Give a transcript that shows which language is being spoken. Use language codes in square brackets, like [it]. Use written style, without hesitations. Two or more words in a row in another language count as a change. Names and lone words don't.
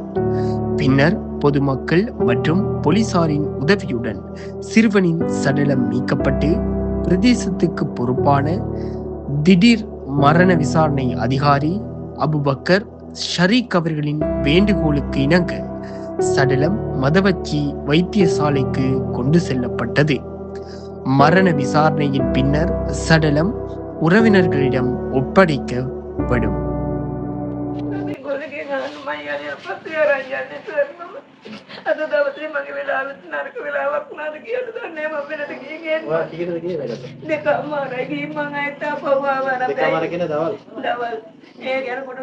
[ta] பின்னர் பொதுமக்கள் மற்றும் போலீசாரின் உதவியுடன் சிறுவனின் சடலம் மீட்கப்பட்டு பிரதேசத்துக்கு பொறுப்பான திடீர் மரண விசாரணை அதிகாரி அபுபக்கர் ஷரீக் அவர்களின் வேண்டுகோளுக்கு இணங்க சடலம் மதவச்சி வைத்தியசாலைக்கு கொண்டு செல்லப்பட்டது. மரண விசாரணையின் பின்னர் சடலம் உறவினர்களிடம் ஒப்படைக்கப்படும். [si] අද දවසේ මගේ වෙලාවෙත් නරක වෙලාවක් වුණාද කියලා දන්නේ මම වෙනද ගියේ දෙකමාරයි ගිහින් මං ආයෙත් ආපහු ආවා නම් දෙකමාර කියන දවල් ඒ යනකොට